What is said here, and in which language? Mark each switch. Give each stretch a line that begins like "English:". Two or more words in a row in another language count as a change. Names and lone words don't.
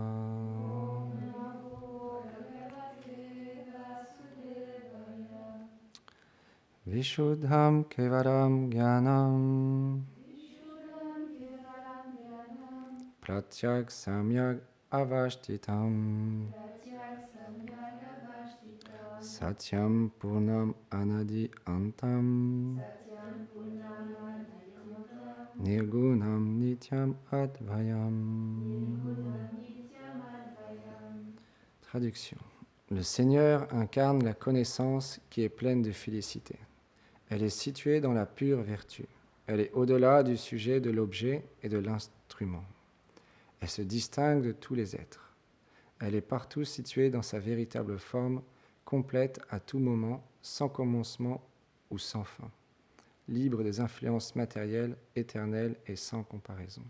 Sanskrit: विशुद्धं केवलं ज्ञानं प्रत्यक् सम्यक् अवस्थितम् सत्यं पूर्णम् अनादि अन्तं निर्गुणं नित्यम् अद्वयम्.
French: Traduction. Le Seigneur incarne la connaissance qui est pleine de félicité. Elle est située dans la pure vertu. Elle est au-delà du sujet, de l'objet et de l'instrument. Elle se distingue de tous les êtres. Elle est partout située dans sa véritable forme, complète à tout moment, sans commencement ou sans fin, libre des influences matérielles, éternelles et sans comparaison.